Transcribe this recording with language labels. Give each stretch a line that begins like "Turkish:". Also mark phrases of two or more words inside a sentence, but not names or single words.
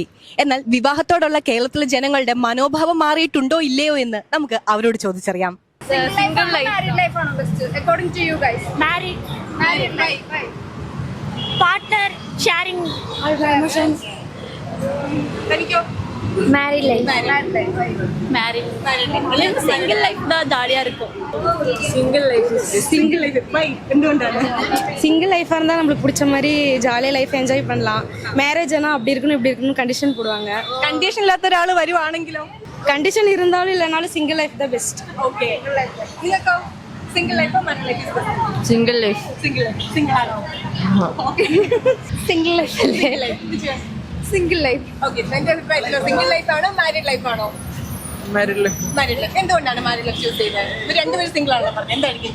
Malayalam: എന്നാൽ വിവാഹത്തോടുള്ള കേരളത്തിലെ ജനങ്ങളുടെ മനോഭാവം മാറിയിട്ടുണ്ടോ ഇല്ലയോ എന്ന് നമുക്ക് അവരോട് ചോദിച്ചറിയാം.
English: single life ആണോ best according to you guys? married life partner sharing എനിക്കോ married life. single life
Tamil: தான் ஜாலியா இருக்கும்.
English: single life
Malayalam: എന്തുകൊണ്ടാണ്?
Tamil: சிங்கிள் லைஃபா இருந்தா நம்மளுக்கு பிடிச்ச மாதிரி ஜாலியா
English: life enjoy
Tamil: பண்ணலாம். மேரேஜ் ஆனா அப்படி இருக்கணும் இப்படி இருக்கணும் கண்டிஷன் போடுவாங்க.
Malayalam: കണ്ടീഷൻ ഇല്ലാത്ത ഒരാൾ വരുവാണെങ്കിലോ?
Tamil: கண்டிஷன் இருந்தாலும் இல்லைனாலும்
English: single life
Tamil: தான் பெஸ்ட்.
Malayalam: ഓക്കെ. നിങ്ങൾക്കോ? സിംഗിൾ ലൈഫോ മാരീഡ് ലൈഫോ?
English: single life.
Malayalam: സിംഗിൾ ആണോ?
English: single life
Malayalam: അല്ലേ?
English: single life.
Malayalam: ഓക്കെ. എന്റെ അഭിപ്രായത്തിലോ
English: single life
Malayalam: ആണോ
English: married life
Malayalam: ആണോ?
English: married life. married life.
Malayalam: എന്തുകൊണ്ടാണ്
English: married life choose
Malayalam: ചെയ്തത്? ഇവർ രണ്ടുപേരും സിംഗിൾ ആണോ പറഞ്ഞത്? എന്തായിരിക്കും?